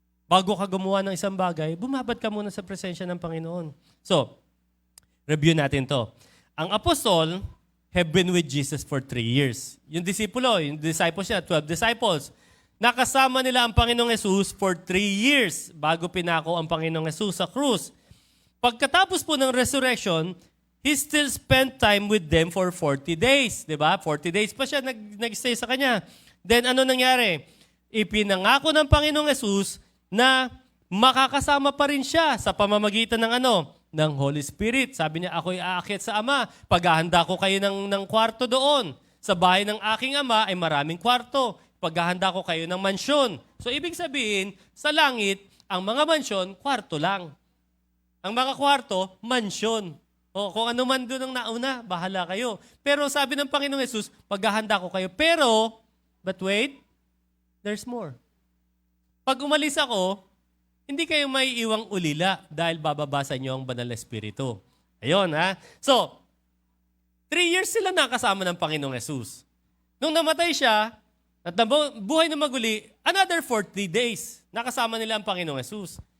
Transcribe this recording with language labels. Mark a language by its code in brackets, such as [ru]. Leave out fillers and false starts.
[tl] Bago ka gumawa ng isang bagay, bumabad ka muna sa presensya ng Panginoon. So, review natin to. [en] Ang apostol have been with Jesus for 3 years. [tl] Yung disciples niya, 12 disciples, nakasama nila ang Panginoong Yesus [en] for 3 years [tl] bago pinako ang Panginoong Yesus sa krus. Pagkatapos po ng [en] resurrection, He still spent time with them for 40 days. [tl] Diba? 40 days pa siya nag-stay sa kanya. Then ano nangyari? Ipinangako ng Panginoong Yesus na makakasama pa rin siya sa pamamagitan ng Holy Spirit. Sabi niya, ako'y aakyat sa Ama. Paghahanda ko kayo ng kwarto doon. Sa bahay ng aking Ama ay maraming kwarto. Paghahanda ko kayo ng mansyon. So ibig sabihin, sa langit, ang mga mansyon, kwarto lang. Ang mga kwarto, mansyon. O kung ano man doon ang nauna, bahala kayo. Pero sabi ng Panginoong Yesus, paghahanda ko kayo. [en] Pero, but wait, there's more. [tl] Pag umalis ako, hindi kayo may iwang ulila dahil bababasa niyo ang banal na Espiritu. Ayun, ha? So, 3 years sila nakasama ng Panginoong Yesus. Nung namatay siya, at buhay na maguli, [en] another 40 days, [tl] nakasama nila ang Panginoong Yesus.